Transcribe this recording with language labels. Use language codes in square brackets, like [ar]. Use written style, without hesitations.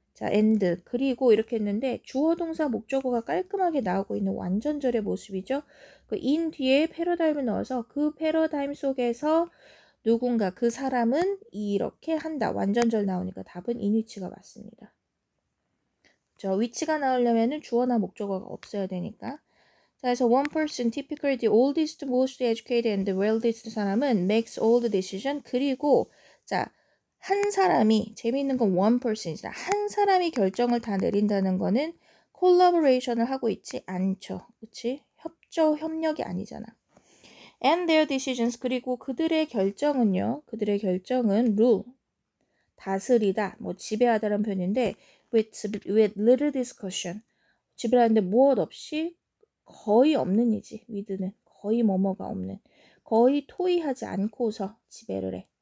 [ko] 자 and 그리고 이렇게 했는데 주어 동사 목적어가 깔끔하게 나오고 있는 완전절의 모습이죠. 그 in 뒤에 패러다임을 넣어서 그 패러다임 속에서 누군가 그 사람은 이렇게 한다. 완전절 나오니까 답은 in which가 맞습니다. 저 위치가 나오려면은 주어나 목적어가 없어야 되니까. 자, 그래서 [en] one person, typically the oldest, most educated and the wealthiest [ko] 사람은 [en] makes all the decision. [ko] 그리고 자, 한 사람이 재미있는 건 one person이다. 한 사람이 결정을 다 내린다는 거는 collaboration을 하고 있지 않죠. 그렇지? 협력이 아니잖아. [en] And their decisions [ko] 그리고 그들의 결정은요. 그들의 결정은 rule 다스리다, 뭐 지배하다라는 표현인데 [en] with little discussion [ko] 지배하는데 무엇 없이 거의 없는이지 with는 거의 뭐뭐가 없는 거의 토의하지 않고서 지배를 해.